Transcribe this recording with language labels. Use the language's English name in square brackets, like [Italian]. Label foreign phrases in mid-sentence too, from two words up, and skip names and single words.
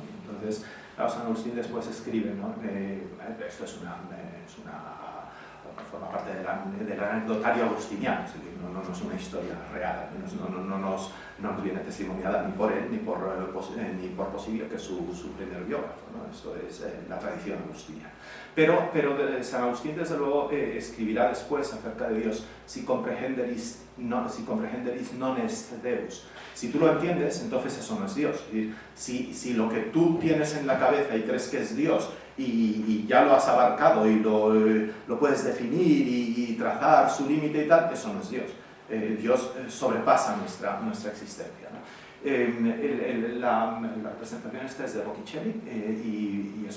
[Spanish] Y entonces, claro, San Agustín después escribe, ¿no? Esto forma parte del anecdotario agustiniano, es decir, no es una historia real, no nos viene testimoniada ni por él ni por Posilio, que es su primer biógrafo, ¿no? Esto es la tradición agustiniana. Pero San Agustín, desde luego, escribirá después acerca de Dios, [Latin] si comprehenderis non est Deus. [Spanish] Si tú lo entiendes, entonces eso no es Dios. Es decir, si lo que tú tienes en la cabeza y crees que es Dios y ya lo has abarcado y lo puedes definir y trazar su límite y tal, eso no es Dios. Dios sobrepasa nuestra existencia, ¿no? La representación esta es de Botticelli y eso.